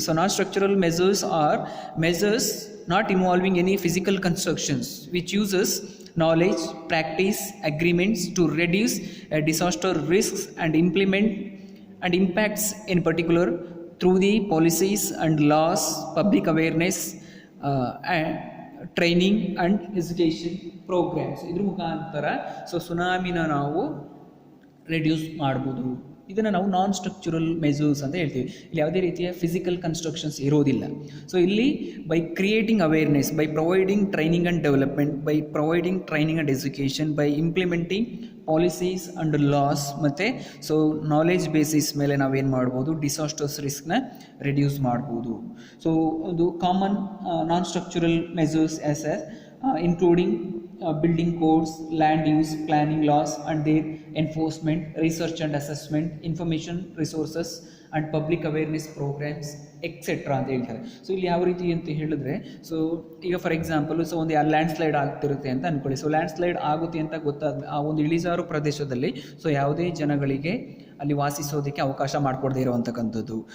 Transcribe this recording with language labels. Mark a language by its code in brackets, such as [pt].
[en] So non structural measures are measures not involving any physical constructions which uses knowledge, practice, agreements to reduce disaster risks and implement and impacts in particular through the policies and laws, public awareness and training and education programs. [kn] ಇದ್ರ ಮುಖಾಂತರ so ಸುನಾಮಿನ ನಾವು reduce ಮಾಡ್ಬೋದು. ಇದನ್ನು ನಾವು ನಾನ್ structural measures ಅಂತ ಹೇಳ್ತೀವಿ. ಇಲ್ಲಿ ಯಾವುದೇ ರೀತಿಯ ಫಿಸಿಕಲ್ ಕನ್ಸ್ಟ್ರಕ್ಷನ್ಸ್ ಇರೋದಿಲ್ಲ. ಸೊ ಇಲ್ಲಿ [en] by creating awareness, by providing training and development, by providing training and education, by implementing policies and laws [kn] ಮತ್ತು ಸೊ ನಾಲೆಜ್ ಬೇಸಿಸ್ ಮೇಲೆ ನಾವೇನು ಮಾಡ್ಬೋದು, ಡಿಸಾಸ್ಟರ್ಸ್ ರಿಸ್ಕ್ನ ರೆಡ್ಯೂಸ್ ಮಾಡ್ಬೋದು. [en] so ಒಂದು common non structural measures including building codes, land use planning laws and their enforcement, research and assessment, information resources and public awareness programs, [kn] etcetera ಅಂತ ಹೇಳ್ತಾರೆ. So ಇಲ್ಲಿ ಯಾವ ರೀತಿ ಅಂತ ಹೇಳಿದ್ರೆ, ಸೊ ಈಗ ಫಾರ್ ಎಕ್ಸಾಂಪಲ್ ಸೊ ಒಂದು ಲ್ಯಾಂಡ್ ಸ್ಲೈಡ್ ಆಗ್ತಿರುತ್ತೆ ಅಂತ ಅಂದ್ಕೊಳ್ಳಿ. ಸೊ ಲ್ಯಾಂಡ್ ಸ್ಲೈಡ್ ಆಗುತ್ತೆ ಅಂತ ಗೊತ್ತಾದ ಆ ಒಂದು ಇಳಿಜಾರು ಪ್ರದೇಶದಲ್ಲಿ ಸೊ ಯಾವುದೇ ಜನಗಳಿಗೆ ಅಲ್ಲಿ ವಾಸಿಸೋದಕ್ಕೆ ಅವಕಾಶ ಮಾಡಿಕೊಡದೇ ಇರುವಂತಕ್ಕಂಥದ್ದು.